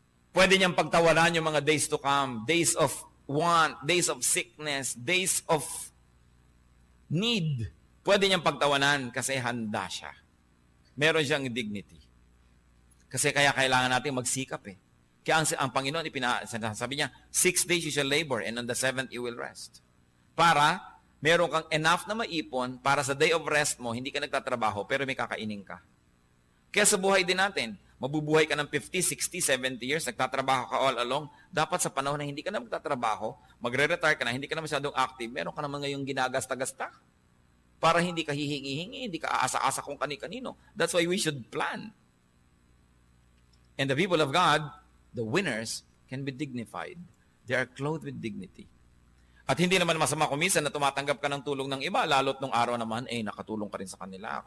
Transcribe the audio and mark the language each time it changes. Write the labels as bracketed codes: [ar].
[tl] Pwede niyang pagtawanan yung mga days to come. [en] Days of want, days of sickness, days of need. [tl] Pwede niyang pagtawanan kasi handa siya. Meron siyang dignity. Kasi kaya kailangan natin magsikap Kaya ang Panginoon, sabi niya, [en] 6 days you shall labor and on the 7th you will rest. [tl] Para meron kang enough na maipon para sa day of rest mo, hindi ka nagtatrabaho pero may kakainin ka. Kaya sa buhay din natin, mabubuhay ka ng 50, 60, 70 years, nagtatrabaho ka all along. Dapat sa panahon na hindi ka na magtatrabaho, magre-retire ka na, hindi ka na masyadong active, meron ka naman ngayong ginagasta-gasta. Para hindi ka hihingi-hingi, hindi ka aasa-asa kung kani-kanino. [en] That's why we should plan. And the people of God, the winners, can be dignified. They are clothed with dignity. [tl] At hindi naman masama kuminsan na tumatanggap ka ng tulong ng iba, lalo't nung araw naman, nakatulong ka rin sa kanila.